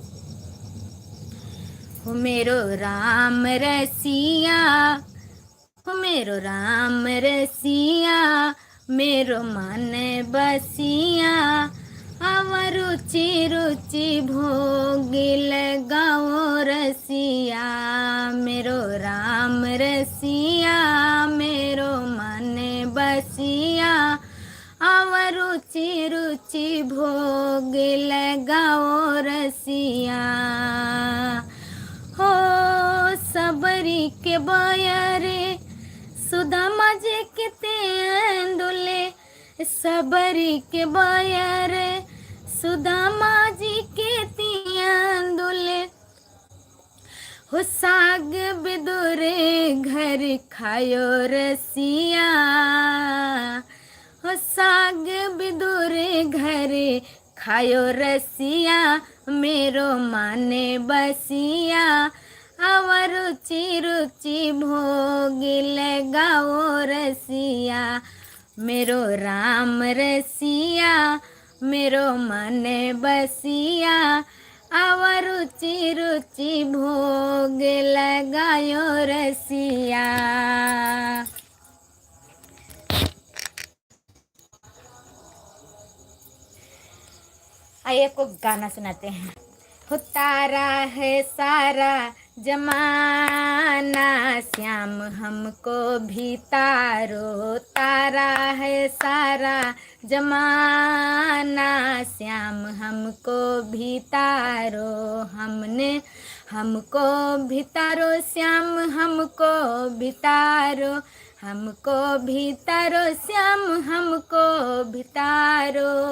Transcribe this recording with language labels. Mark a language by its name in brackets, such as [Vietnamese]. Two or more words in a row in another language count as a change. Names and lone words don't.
[Braj] हो मेरो राम रसिया, हो मेरो राम रसिया, मेरो मन बसिया, अवर रुचि रुचि भोग लगाओ रसिया। मेरो राम रसिया, मेरो मन बसिया, अवर रुचि रुचि भोग लगाओ रसिया। हो सबरी के बयरे सुदामा जी के तेंदुले, सबरी के बयरे सुदामा जी के तेंदुले। हो साग बिदुरे घर खायो रसिया, हो साग बिदुरे घर खायो रसिया, मेरो माने बसिया, अवर रुचि रुचि भोग लगाओ रसिया, मेरो राम रसिया मेरो मन बसिया, अवर रुचि रुचि भोग लगायो रसिया। [Hindi] आइए को गाना सुनाते हैं। हो तारा है सारा जमाना, श्याम हमको भी तारो, तारा है सारा जमाना, श्याम हमको भी तारो, हमको भी तारो, श्याम हमको भी तारो, हमको भी तारो, श्याम हमको भी तारो।